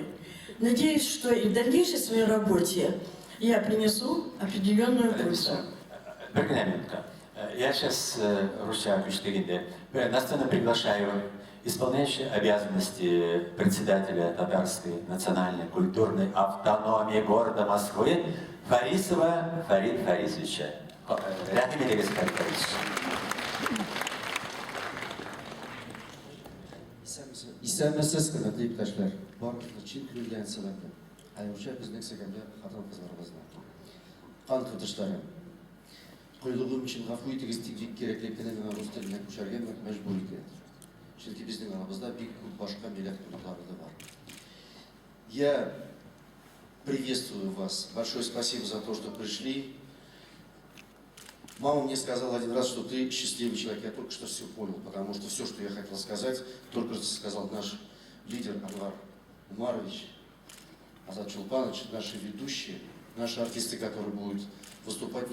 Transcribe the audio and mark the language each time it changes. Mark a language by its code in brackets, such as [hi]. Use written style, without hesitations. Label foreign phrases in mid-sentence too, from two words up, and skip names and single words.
[ru] Надеюсь, что и в дальнейшей своей работе я принесу определенную пользу. Минутка. Я сейчас Руся Кюштыгинде. На сцену приглашаю исполняющего обязанности председателя Татарской национальной культурной автономии города Москвы Фарисова Фарид Фарисовича. [tt] Рахим Фарид Фарисович. Исәнмесез, хөрмәтле иптәшләр, барыгызны чын күңелдән сәламлыйм. Аеруча безнең сөйгәндә хатын-кызларыбызны. Кан тотышлары. Кыйлыгым өчен гафу итегез, тик кирәклекне миңа рус теленә күчәргә мәҗбүр итәләр. Чөнки безнең арабызда бик күп башка милләт халыклары да бар. [ru] Я приветствую вас. Большое спасибо за то, что пришли. Мама мне сказала один раз, что ты счастливый человек. Я только что все понял, потому что все, что я хотел сказать, только что сказал наш лидер Анвар Умарович, Азат Чулпанович, наши ведущие, наши артисты, которые будут выступать.